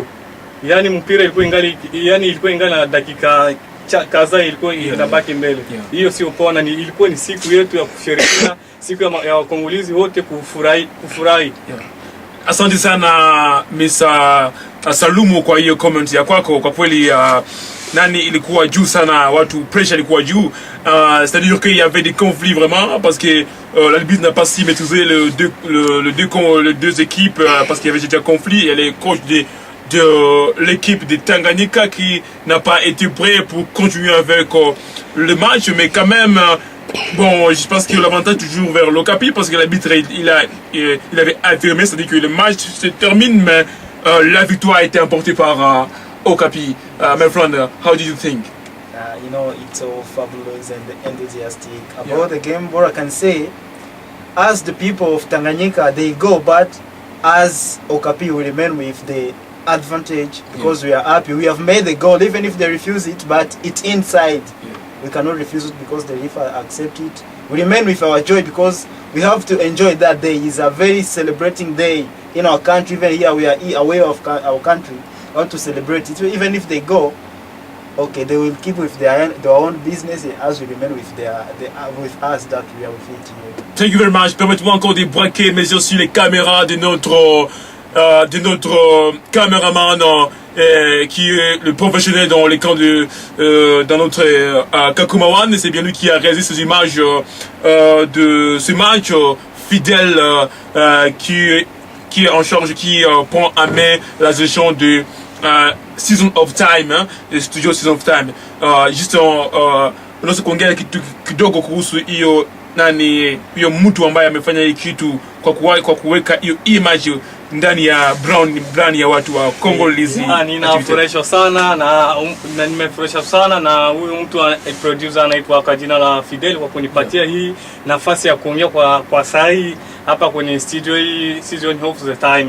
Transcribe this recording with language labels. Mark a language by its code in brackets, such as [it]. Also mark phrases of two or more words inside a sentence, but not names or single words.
[sw] Yani mpira ilikuwa ingali na dakika kadhaa ilikuwa inabaki mbele. Hiyo sio poa na ilikuwa ni siku yetu ya kusherehekea, siku ya Wakongolizi wote kufurahi. Asante sana Mr. Salumu kwa hiyo comment ya kwako. Kwa kweli nani ilikuwa juu sana, watu pressure ilikuwa juu. [fr] C'est-à-dire qu'il y avait des conflits vraiment parce que l'arbitre n'a pas si maîtrisé les deux équipes parce qu'il y avait déjà conflit et les coachs de l'équipe de Tanganyika qui n'a pas été prêt pour continuer avec le match, mais quand même bon, je pense que l'avantage toujours vers l'Okapi parce que l'arbitre il avait affirmé, c'est-à-dire que le match se termine mais la victoire a été emportée par Okapi. [en] My friend, how do you think? You know, it's so fabulous and enthusiastic about the game. What I can say, as the people of Tanganyika, they go, but as Okapi will remain with the advantage because we are happy. We have made the goal, even if they refuse it, but it's inside. We cannot refuse it because the referee accept it. We remain with our joy because we have to enjoy that day. It's a very celebrating day in our country. Even here we are away of our country. We want to celebrate it. Even if they go, okay, they will keep with their own business as we remain with with us that we are with it here. Thank you very much. [fr] Permettez-moi encore de braquer mes yeux sur les caméras de notre caméraman qui est le professionnel dans les camps dans notre Kakumawan. C'est bien lui qui a réalisé ces images de ce match fidèle qui est en charge, qui prend à main la gestion de Season of Time, le studio Season of Time. [sw] Juste unaweza kuongea kidogo kuhusu hiyo hiyo mtu ambaye amefanya hii kitu kwa kuweka hiyo image ndani ya brand ya watu wa Congolese. Ninafurahishwa sana na nimefurahishwa sana na huyu mtu producer anaitwa kwa jina la Fidel kwa kunipatia hii nafasi ya kuongea kwa sahi hapa kwenye studio hii Season of the Time.